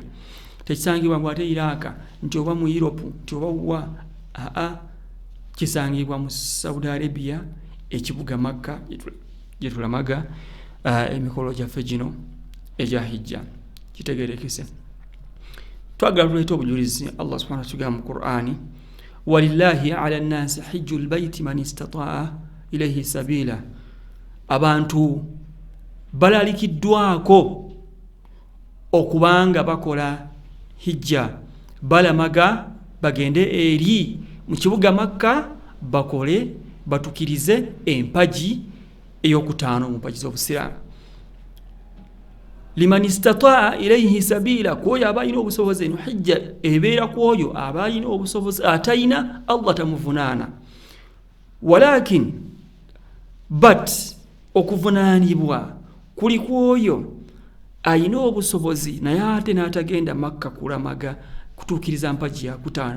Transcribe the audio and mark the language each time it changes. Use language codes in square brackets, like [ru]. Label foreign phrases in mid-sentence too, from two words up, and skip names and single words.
[lg] Tekisangibwa mu ate Iraq nti oba mu Europe nti oba wa kisangibwa mu Saudi Arabia ekibuga Makka gye tulamaga emikolo gyaffe gino egya hijja. Kitegeerekese. Twagala tuleeta obujulizi. [ar] الله سبحانه وتعالى [lg] mu Qur'ani [ar] ولله على الناس حج البيت من استطاع إليه سبيلا. [lg] Abantu balalikiddwako okubanga bakola hijja balamaga bagende eri mu kibuga Makka bakole batukirize empaji ey'okutaano mu mpaji z'Obusiraamu. [ar] لمن استطاع إليه سبيلا, [lg] kwoyo aba alina obusobozi. Eno hijja ebeera kwoyo aba alina obusobozi, atayina Allah tamuvunaana. Walakin but okuvunaanibwa kuli kwoyo ayina obusobozi naye ate n'atagenda Makka kulamaga kutuukiriza mpaji ya kutaano.